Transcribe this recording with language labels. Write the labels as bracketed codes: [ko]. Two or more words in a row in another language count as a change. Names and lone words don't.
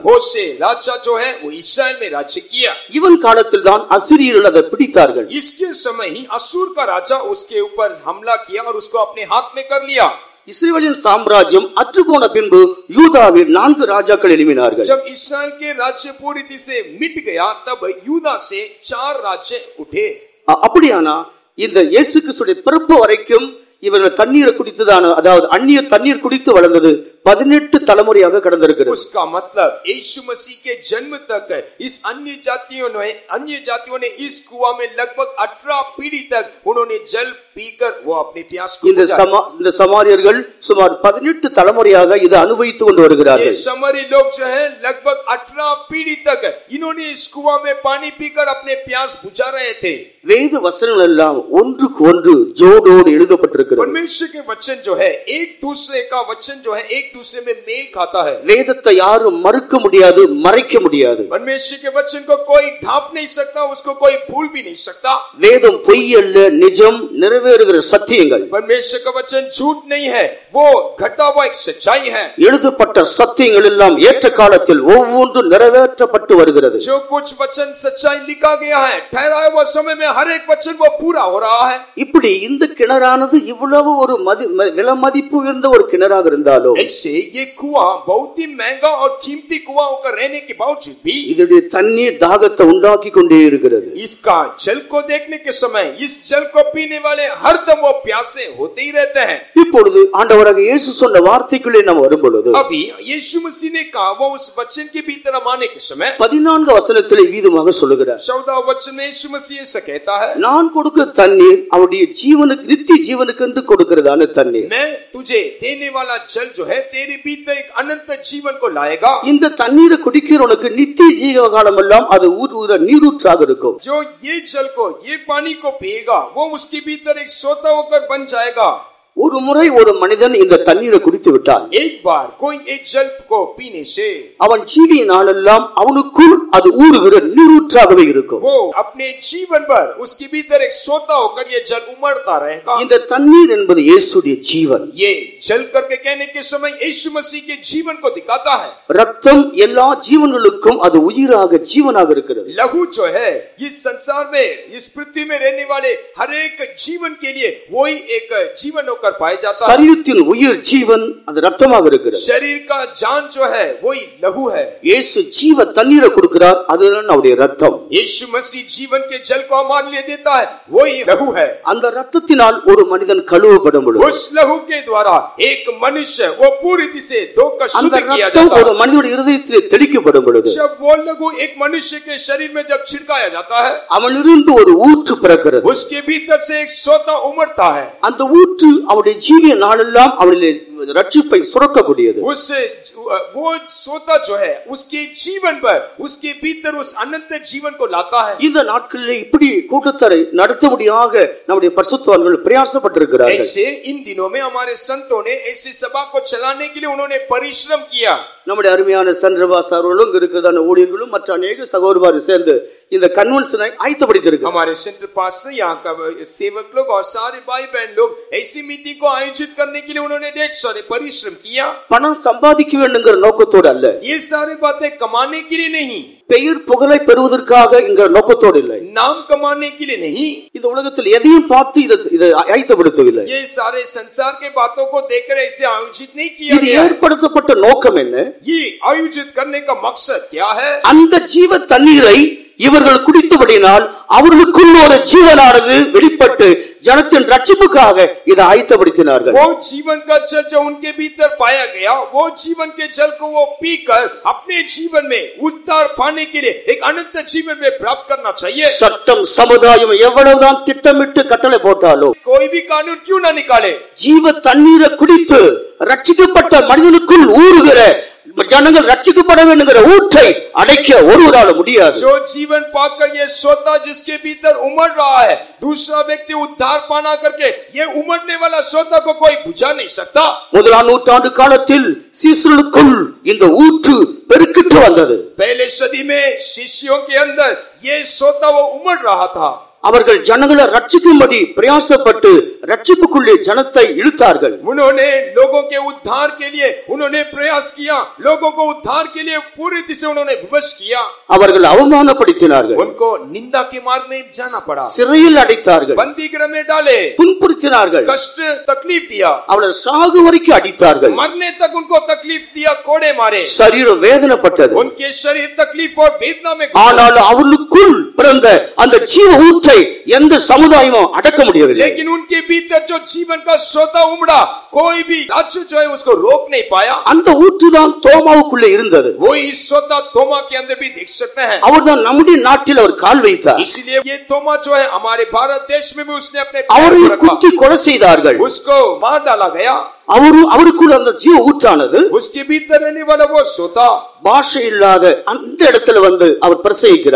[hi] होशे राजा जो है वो इस्राएल में राज्य किया. [ta] இவன் காலத்தில் தான் அசிரியர்கள் அதை பிடித்தார்கள். [hi] इसके समय ही असूर का राजा उसके ऊपर हमला किया और उसको अपने हाथ में कर लिया. [ta] இஸ்ரவேலின் சாம்ராஜ்யம் அற்றுப்போன பின்பு யூதாவில் 4 ராஜாக்கள் எழும்பினார்கள். [hi] जब इस्राएल के राज्य पूरी तरह से मिट गया, तब यूदा से 4 राज्य उठे. [ta] அப்படியானா இந்த இயேசு கிறிஸ்துவின் பிறப்பு வரைக்கும் இவர்கள் தண்ணீரை குடித்ததான, அதாவது அந்நியர் தண்ணீர் குடித்து வளர்ந்தது 18 தலைமுறையாக கடந்திருக்கிறது. [hi] उसका मतलब यीशु मसीह के जन्म तक इस अन्य जातियों ने इस कुआं में लगभग 18 पीढ़ी तक उन्होंने जल पीकर वो अपने प्यास को बुझाया. [ta] இந்த சமாரியர்கள் சுமார் 18 தலைமுறையாக இதை அனுபவித்துக் கொண்டு வருகிறார்கள். [hi] ये समरी लोग जो है लगभग 18 पीढ़ी तक इन्होंने इस कुआं में पानी पीकर अपने प्यास बुझा रहे थे. [ta] வேத வசனங்கள் எல்லாம் ஒன்றுக்கு ஒன்று ஜோடோடு எழுதப்பட்டிருக்கிறது. [hi] परमेश्वर के वचन जो है एक दूसरे का वचन जो है एक दूसरे में मेल खाता है। [ta] வேதத்தை யாரும் மறுக்க முடியாது, மறைக்க முடியாது। [hi] परमेश्वर के वचन को कोई ढांप नहीं सकता, उसको कोई भूल भी नहीं सकता। [ta] வேதம் பொய் அல்ல, நிஜம், நிறைவேறுகிற சத்தியங்கள்। [hi] परमेश्वर का वचन झूठ नहीं है, वो घटा हुआ एक सच्चाई है। [ta] எழுதப்பட்ட சத்தியங்கள் எல்லாம் ஏற்ற காலத்தில் ஒவ்வொன்றும் நிறைவேற்றப்பட்டு வருகிறது। [hi] जो कुछ वचन सच्चाई लिखा गया है, ठहराए हुए समय में हर एक वचन वो पूरा हो रहा है। [ta] இப்படி இந்த கிணறானது இவ்வளவு ஒரு விலை மதிப்பு உயர்ந்த ஒரு கிணறாக இருந்தாலும், [hi] ऐसे ये कुआं बहुत ही महंगा और कीमती कुआं होकर रहने के बावजूद भी [ta] இதனுடைய தண்ணீர் தாகத்தை உண்டாக்கி கொண்டே இருக்கிறது। [hi] इसका जल को देखने के समय इस जल को पीने वाले हरदम वो प्यासे होते ही रहते हैं। [ta] இப்பொழுது ஆண்டவராக இயேசு சொன்ன வார்த்தைக்குள்ளே நாம் வரும்பொழுது, [hi] अभी यीशु मसीह ने कहा वो उस वचन के भीतर आने के समय [ta] 14 வசனத்திலே வீதமாக சொல்லுகிறார்। [hi] 14 वचन में यीशु मसीह ऐसा कहता है, [ta] நான் கொடுக்க தண்ணீர் அவருடைய ஜீவனுக்கு, நித்திய ஜீவனுக்கு என்று கொடுக்கிறதான தண்ணீர்। [hi] मैं तुझे देने वाला जल जो है तेरे भीतर एक अनंत जीवन को लाएगा। [ta] இந்த தண்ணீரை குடிக்கிறவனுக்கு நித்திய ஜீவகாலம் எல்லாம் அது நீரூற்றாக இருக்கும்। [hi] जो ये जल को, ये पानी को पिएगा, वो उसके भीतर एक सोता होकर बन जाएगा। [ta] ஒரு முறை ஒரு மனிதன் இந்த தண்ணீரை குடித்து விட்டால், [hi] एक बार कोई एक जल को पीने से [ta] அவன் ஜீவிய நாளெல்லாம் அவனுக்குள் அது ஊறுகிற நீரூற்றாகவே இருக்கும்। [hi] वो अपने जीवन भर उसके भीतर एक सोता होकर ये जल उमड़ता रहेगा। [ta] இந்த தண்ணீர் என்பது இயேசுடைய ஜீவன்। [hi] ये जल करके कहने के समय यीशु मसीह के जीवन को दिखाता है। [ta] ரத்தம் எல்லா ஜீவன்களுக்கும் அது உயிராக, ஜீவனாக இருக்கிறது। [hi] लहू जो है इस संसार में, इस पृथ्वी में रहने वाले हर एक जीवन के लिए वही एक जीवन होकर पाया जाता है। [ta] शरीरத்தின் உயிர் ஜீவன் அது ரத்தமாக இருக்கிறது। [hi] शरीर का जान जो है वही लहू है। [ta] இயேசு ஜீவ தண்ணீரை கொடுக்கிறார், அதுதான் அவருடைய ரத்தம்। [hi] यीशु मसीह जीवन के जल को हमारे लिए देता है, वही लहू है। [ta] அந்த ரத்தத்தினால் ஒரு மனிதன் கழுவப்படும் பொழுது, [hi] उस लहू के द्वारा एक मनुष्य वो पूरी तरह से धोकर शुद्ध किया जाता है। [ta] ஒரு மனிதனுடைய இதயத்திலே தெளிக்கப்படும் பொழுது, [hi] जब वो लहू एक मनुष्य के शरीर में जब छिड़काया जाता है, [ta] அவனிலிருந்து ஒரு ஊற்று பிறக்கிறது। [hi] उसके भीतर से एक सोता उमड़ता है। [ta] அந்த ஊற்று அவருடைய ஜீவிய நாளெல்லாம் அவனிலே ரட்சிப்பை சுரக்கக்கூடியது। [hi] वो सोता जो है उसके जीवन पर, उसके भीतर उस अनंत जीवन को लाता है। [ta] இந்த நாட்களிலே இப்படி கூட்டத்தரை நடத்தும்படியாக நம்முடைய பரிசுத்தவான்கள் பிரயாசப்பட்டிருக்கிறார்கள்। [hi] ऐसे इन दिनों में हमारे संतों ने ऐसी सभा को चलाने के लिए उन्होंने परिश्रम किया। [ta] நம்முடைய அருமையான சந்திரபாஸ் அவர்களும் இருக்கிறதான ஊழியர்களும் மற்ற अनेक சகோதரர்கள் சேர்ந்து இந்த கன்வென்ஷனை ஆயத்தப்படுத்தியிருக்கிறார்கள்। [hi] हमारे सेंटर पास्टर, यहाँ का सेवक लोग और सारे भाई बहन लोग ऐसी मीटिंग को आयोजित करने के लिए उन्होंने ढेर सारे परिश्रम किया। [ta] பணம் சம்பாதிக்க வேண்டும்ங்கிற நோக்கத்தோடு அல்ல, [hi] ये सारी बातें कमाने के लिए नहीं, [ta] பெயர் புகழை பெறுவதற்காக என்கிற நோக்கத்தோடு இல்லை, [hi] नाम कमाने के लिए नहीं, [ta] இந்த உலகத்தில் எதையும் பார்த்து இதை ஆயத்தப்படுத்தவில்லை। [hi] ये सारे संसार के बातों को देखकर ऐसे आयोजित नहीं किया [ta] இது [hi] गया। [ta] ஏற்படுத்தப்பட்ட நோக்கம் என்ன? [hi] ये आयोजित करने का मकसद क्या है? [ta] அந்த ஜீவ தண்ணீரை இவர்கள் குடித்தபடினால் அவர்களுக்குள் ஒரு ஜீவனானது வெளிப்பட்டு ஜனத்தின் ரட்சிப்புக்காக இதை ஆயத்தப்படுத்தினார்கள்। [hi] वो जीवन का जल जो उनके भीतर पाया गया, वो जीवन के जल को वो पीकर अपने जीवन में उद्धार पाने के लिए एक अनंत जीवन में प्राप्त करना चाहिए। [ta] சட்டம் சமுதாயம் எவ்வளவுதான் திட்டமிட்டு கட்டளை போட்டாலும், [hi] कोई भी कानून क्यों ना निकाले, [ta] ஜீவ தண்ணீரை குடித்து ரட்சிக்கப்பட்ட மனிதனுக்குள் ஊறுகிற ஜனங்கள் ரட்சிக்கப்பட வேண்டுங்கிற ஊற்றை அடைக்க ஒருவரால முடியாது। [hi] जो जीवन पाकर ये सोता जिसके भीतर उमड़ रहा है, दूसरा व्यक्ति उद्धार पाना करके ये उमड़ने वाला सोता को कोई बुझा नहीं सकता। [ta] முதலாம் நூற்றாண்டு காலத்தில் சீசர்களுக்குள் இந்த ஊற்று பெருக்கிட்டு வந்தது। [hi] पहले सदी में शिष्यों के अंदर ये सोता वो उमड़ रहा था। [ta] அவர்கள் ஜனங்களை ரட்சிக்கும்படி பிரயாசப்பட்டு ரட்சிப்புக்குள்ளே ஜனத்தை இழுத்தார்கள்। [hi] उन्होंने लोगों के उद्धार के लिए उन्होंने प्रयास किया, लोगों को उद्धार के लिए पूरी तरह से उन्होंने विवश किया। [ta] அவர்கள் அவமானப்படுத்தினார்கள், [hi] उनको निंदा के मार्ग में जाना पड़ा, [ta] சிறையில் அடைத்தார்கள், [hi] बंदीगृह में डाले, [ta] துன்புறுத்தினார்கள், [hi] कष्ट तकलीफ दिया, [ta] அவளை சாகு வரைக்கும் அடித்தார்கள், [hi] मरने तक उनको तकलीफ दिया, कोड़े मारे, [ta] சரீரம் வேதனைப்பட்டது। [hi] उनके शरीर तकलीफ और वेदना में, [ta] ஆனால் அவளுக்குள் பிறந்த அந்த ஜீவ ஊற்றை எந்த சமுதாயமும் அடக்க முடியவில்லை। [hi] लेकिन उनके भीतर जो जीवन का सोता उमड़ा, कोई भी राज्य जो है उसको रोक नहीं पाया। [ta] அந்த ஊற்றுதான் தோமாவுக்குள்ளே இருந்தது। [hi] वो इस सोता तोमा के अंदर भी देख सकते हैं। [ta] அவர்தான் நம்முடைய நாட்டில் அவர் கால் வைத்தார்। [hi] इसलिए ये तोमा जो है हमारे भारत देश में भी उसने अपने [ta] அவரை குத்தி கொலை செய்தார்கள், [hi] उसको मार डाला गया। [ta] அவருக்குள் அந்த ஜீவ ஊற்றானது [hi] उसके भीतर रहने वाला वो सोता [ta] பாஷை இல்லாத அந்த இடத்துல வந்து அவர் பிரசங்கிக்கிறார்.